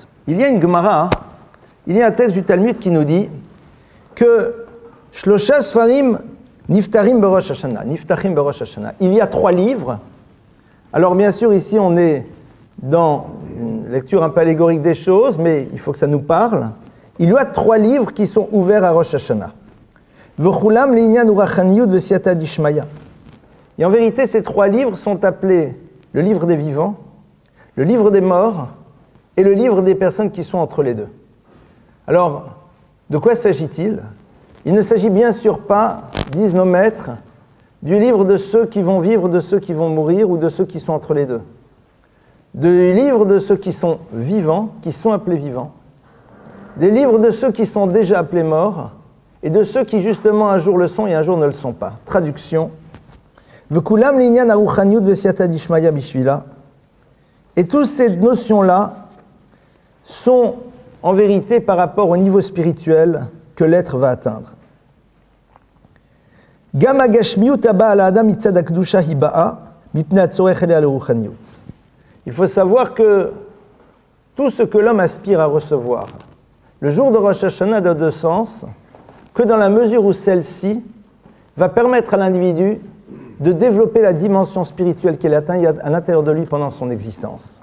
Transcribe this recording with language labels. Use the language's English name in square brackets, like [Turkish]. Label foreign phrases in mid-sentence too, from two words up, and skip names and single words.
[French] Il y a une Gemara, il y a un texte du Talmud qui nous dit que [Hebrew] שלושה ספרים נפתרים בראש השנה נפתחים בראש השנה. [French] Il y a 3 livres. Alors bien sûr, ici on est dans une lecture un peu allégorique des choses, mais il faut que ça nous parle. Il y a 3 livres qui sont ouverts à Rosh Hashanah. [Hebrew] וכולם לעניין הרוחניות וסייעתא דשמיא. [French] Et en vérité, ces 3 livres sont appelés le livre des vivants, le livre des morts et le livre des personnes qui sont entre les deux. Alors, de quoi s'agit-il? Il ne s'agit bien sûr pas, disent nos maîtres, du livre de ceux qui vont vivre, de ceux qui vont mourir ou de ceux qui sont entre les deux. Du livre de ceux qui sont vivants, qui sont appelés vivants, des livres de ceux qui sont déjà appelés morts, et de ceux qui justement un jour le sont et un jour ne le sont pas. Traduction. [Hebrew] וכולם לעניין הרוחניות וסייעתא דשמיא בשבילה. [French] Et toutes ces notions-là sont en vérité par rapport au niveau spirituel que l'être va atteindre. [Hebrew] גם הגשמיות הבא על האדם מצד הקדושה היא באה מפני הצורך אליה לרוחניות. [French] Il faut savoir que tout ce que l'homme aspire à recevoir, le jour de Rosh Hashanah n'a de sens que dans la mesure où celle-ci va permettre à l'individu de développer la dimension spirituelle qu'il atteint à l'intérieur de lui pendant son existence.